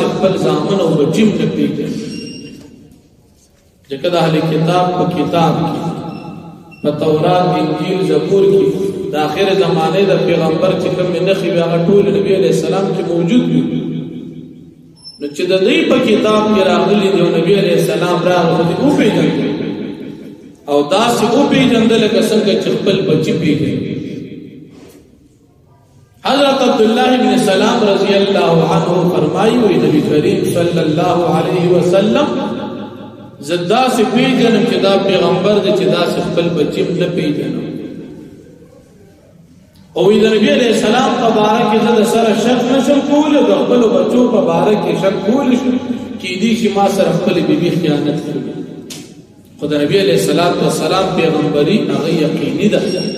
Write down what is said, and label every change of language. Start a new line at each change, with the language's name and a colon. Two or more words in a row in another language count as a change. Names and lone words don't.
Pashto: خپل زامن او بچیم نه پیژني ځکه د اهل کتاب په کتاب کې په تورات انجیل زبور کې د آخر زمانه د پیغمبر چې کوم نښې وي هغه ټول نبی
Arabic: علیہ السلام
Pashto: کې موجود وي نو چې د دې په کتاب کې راغلي دی نبی
Arabic: علیہ السلام
Pashto: راغلی او پیژندل او داسې او پیژندل لکه څنګه چې خپل بچی پیژني حضرت عبداللہ بن سلام
Arabic: رضی اللہ عنہ
Urdu: فرمائی ہوئی
Pashto: نبی کریم
Arabic: صلی اللہ علیہ وسلم
Pashto: زدا سے پیجنم چې دا پیغمبر دی چې دا سے خپل بچیم نه پیجنم او د نبی
Arabic: علیہ السلام
Pashto: په باره کې زه د سره شک نشم کولی د خپلو بچو په باره کې شک کولی شم کیدای شي ما سره خپلې بیبي خیانت کړي خو د نبی
Arabic: علیہ السلام
Pashto: پیغمبري هغه یقیني ده